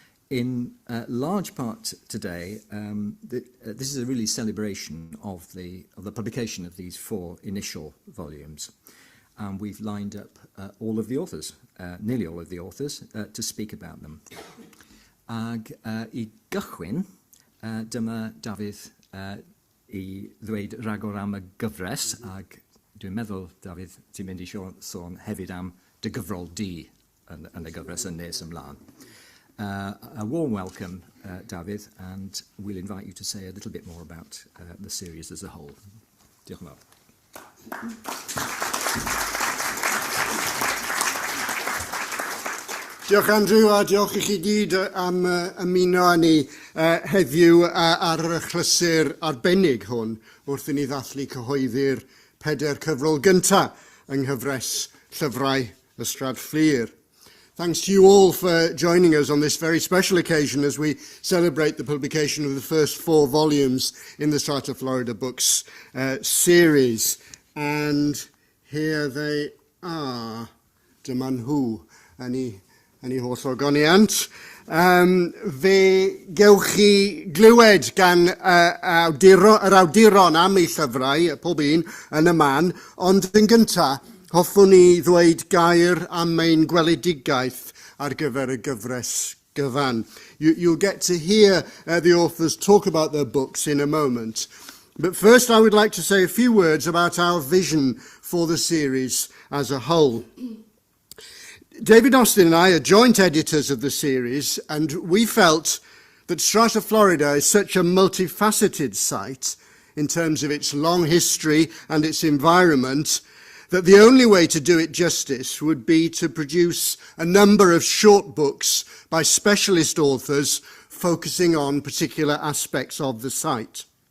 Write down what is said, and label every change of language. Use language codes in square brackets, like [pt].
[en] In large part today, this is a really celebration of the publication of these 4 initial volumes. And we've lined up all of the authors, nearly all of the authors, to speak about them. [cy] Ag I gychwyn, dyma Dafydd I ddweud ragor am y gyfres, ag dwi'n meddwl, Dafydd, ti'n mynd I sôn hefyd am dy gyfrol di yn y gyfres yn nes ymlaen. [en] A warm welcome, David, and we'll invite you to say a little bit more about the series as a whole. [cy] Diolch yn fawr. Diolch Andrew, a diolch I chi gyd am ymuno â ni heddiw ar y chlysur arbennig hwn wrth I ni ddathlu cyhoeddi'r pedair cyfrol gyntaf yng nghyfres Llyfrau Ystrad Fflur. [en] Thanks to you all for joining us on this very special occasion as we celebrate the publication of the first 4 volumes in the Strata Florida Books series. And here they are. [cy] Dyma nhw, yn I holl ogoniant. Fe gewch chi glywed gan yr awduron am eu llyfrau, pob un yn y man, ond yn gyntaf, hoffwn I ddweud gair am ein gweledigaeth ar gyfer y gyfres gyfan. [en] You'll get to hear the authors talk about their books in a moment. But first I would like to say a few words about our vision for the series as a whole. David Austin and I are joint editors of the series, and we felt that Strata Florida is such a multifaceted site in terms of its long history and its environment that the only way to do it justice would be to produce a number of short books by specialist authors focusing on particular aspects of the site.